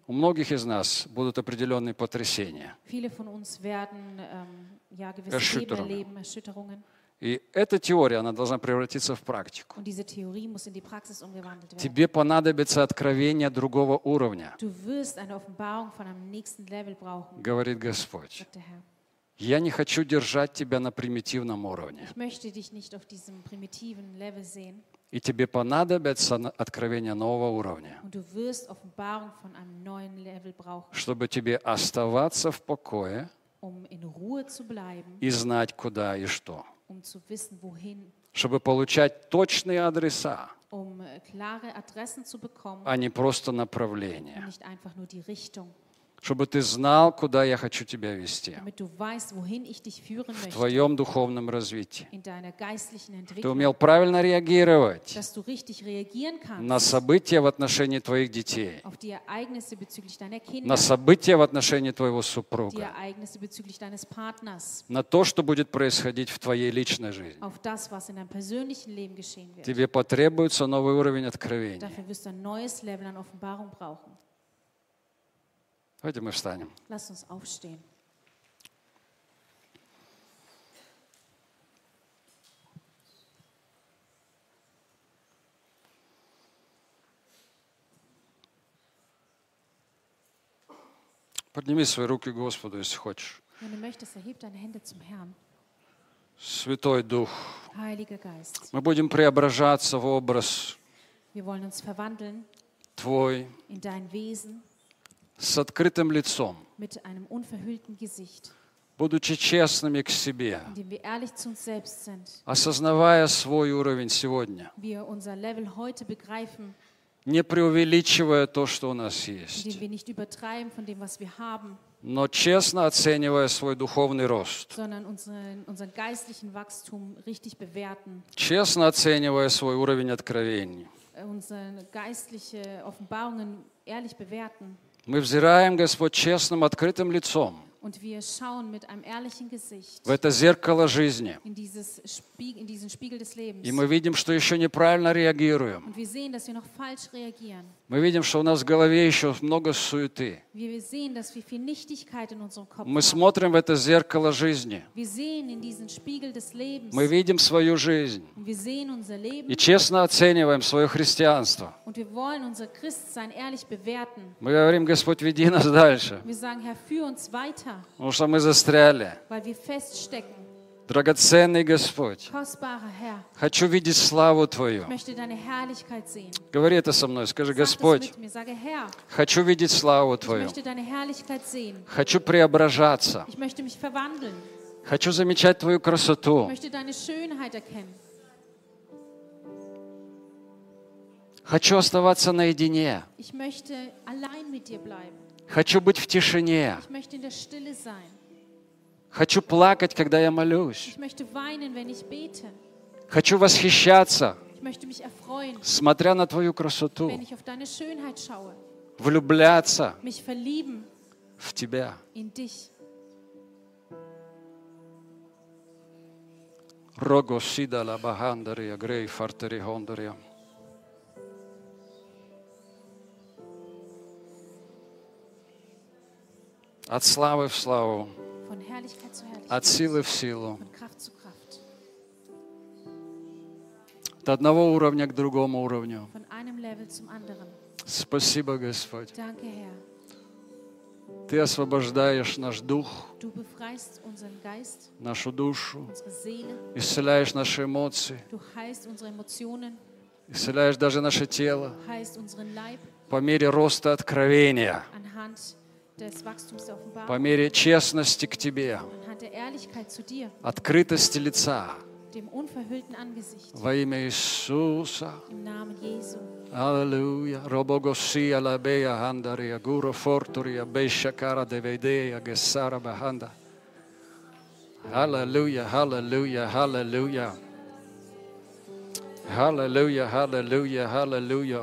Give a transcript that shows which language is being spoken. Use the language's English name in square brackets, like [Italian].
[Russian] У многих из нас будут определенные потрясения. [German] Viele von uns werden, ja, gewisse Erschütterungen. Leben erleben, Erschütterungen. [Russian] И эта теория, она должна превратиться в практику. [German] Und diese Theorie muss in die Praxis umgewandelt werden. [Russian] Тебе понадобится откровение другого уровня. [German] Du wirst eine Offenbarung von einem nächsten Level brauchen. [Russian] Говорит Господь. [German] Sagt der Herr. [Russian] Я не хочу держать тебя на примитивном уровне. [German] Ich möchte dich nicht auf diesem primitiven Level sehen. [Russian] И тебе понадобится откровение нового уровня. [German] Und du wirst Offenbarung von einem neuen Level brauchen. [Russian] Чтобы тебе оставаться в покое. [German] Um in Ruhe zu bleiben. [Russian] И знать, куда и что. [German] Um zu wissen, wohin. [Russian] Чтобы получать точные адреса. [German] Um klare Adressen zu bekommen. [Russian] А не просто направление. [German] Und nicht einfach nur die Richtung. [Russian] Чтобы ты знал, куда я хочу тебя вести. [German] Damit du weißt, wohin ich dich führen möchte. [Russian] В твоем духовном развитии. [German] In deiner geistlichen Entwicklung. [Russian] Ты умел правильно реагировать. [German] Dass du richtig reagieren kannst. [Russian] На события в отношении твоих детей. [German] Auf die Ereignisse bezüglich deiner Kinder. [Russian] На события в отношении твоего супруга. [German] Die Ereignisse bezüglich deines Partners. [Russian] На то, что будет происходить в твоей личной жизни. [German] Auf das, was in deinem persönlichen Leben geschehen wird. [Russian] Тебе потребуется новый уровень откровения. [German] Dafür wirst du ein neues Level an Offenbarung brauchen. [Russian] Давайте мы встанем. [German] Lass uns aufstehen. [Russian] Подними свои руки Господу, если хочешь. [German] Wenn du möchtest, erhebe deine Hände zum Herrn. [Russian] Святой Дух. [German] Heiliger Geist. [Russian] Мы будем преображаться в образ. [German] Wir wollen uns verwandeln. [Russian] Твой. [German] In dein Wesen. [Russian] С открытым лицом, [German] mit einem unverhüllten Gesicht, [Russian] будучи честными к себе, [German] indem wir ehrlich zu uns selbst sind, [Russian] осознавая свой уровень сегодня, [German] wir unser Level heute begreifen, [Russian] не преувеличивая то, что у нас есть, [German] indem wir nicht übertreiben von dem, was wir haben, [Russian] но честно оценивая свой духовный рост, [German] sondern unseren geistlichen Wachstum richtig bewerten, [Russian] честно оценивая свой уровень откровений, [German] unsere geistliche Offenbarungen ehrlich bewerten. [Russian] Мы взираем, Господь, честным, открытым лицом [German] und wir schauen mit einem ehrlichen Gesicht [Russian] в это зеркало жизни. [German] In diesen Spiegel des Lebens. [Russian] И мы видим, что еще неправильно реагируем. [German] Und wir sehen, dass wir noch falsch reagieren. [Russian] Мы видим, что у нас в голове еще много суеты. [German] Wir sehen, dass wir viel Nichtigkeit in unserem Kopf [Russian] мы смотрим в это зеркало жизни. [German] Wir sehen in diesen Spiegel des Lebens. [Russian] Мы видим свою жизнь. [German] Und wir sehen unser Leben. [Russian] И честно оцениваем свое христианство. [German] Und wir wollen unser Christsein ehrlich bewerten. [Russian] Мы говорим, Господь, веди нас дальше. [German] Wir sagen, Herr, führ uns weiter. [Russian] Потому что мы застряли. [German] Weil wir feststecken. [Russian] Драгоценный Господь. [German] Kostbarer Herr. [Russian] Хочу видеть славу Твою. [German] Ich möchte deine Herrlichkeit sehen. [Russian] Говори это со мной. Скажи, [German] Sag [Russian] Господь, [German] das mit mir. Sage, Herr, [Russian] хочу видеть славу Твою. [German] Ich möchte deine Herrlichkeit sehen. [Russian] Хочу преображаться. [German] Ich möchte mich verwandeln. [Russian] Хочу замечать Твою красоту. [German] Ich möchte deine Schönheit erkennen. [Russian] Хочу оставаться наедине. [German] Ich möchte allein mit dir bleiben. [Russian] Хочу быть в тишине. [German] Ich möchte in der Stille sein. [Russian] Хочу плакать, когда я молюсь. [German] Ich möchte weinen, wenn ich bete. [Russian] Хочу восхищаться. [German] Ich möchte mich erfreuen, [Russian] смотря на твою красоту. [German] Wenn ich auf deine Schönheit schaue. [Russian] Влюбляться. [German] Mich verlieben [Russian] в тебя. [German] In dich. Rogo sida la bahandaria grei farteri hondaria. [Russian] От славы в славу. [German] Von Herrlichkeit zu Herrlichkeit. [Russian] От силы в силу. [German] Von Kraft zu Kraft. [Russian] От одного уровня к другому уровню. [German] Von einem Level zum anderen. [Russian] Спасибо, Господь. [German] Danke, Herr. [Russian] Ты освобождаешь наш дух. [German] Du befreist unseren Geist, [Russian] нашу душу. [German] Unsere Seele. [Russian] Исцеляешь наши эмоции. [German] Du heilst unsere Emotionen. [Russian] Исцеляешь даже наше тело. [German] Du heilst unseren Leib. [Russian] По мере роста откровения. [German] Anhand des Wachstums der Offenbarung, [Russian] по мере честности к Тебе, [German] anhand der Ehrlichkeit zu dir, [Russian] открытости лица, [German] dem unverhüllten Angesicht, [Russian] во имя Иисуса, [German] im Namen Jesu. [Russian] Аллилуйя. Робогосия лабея гандария гуро фортурия бешакара деведея гесара баханда. Аллилуйя, аллилуйя, аллилуйя. Аллилуйя, аллилуйя, аллилуйя.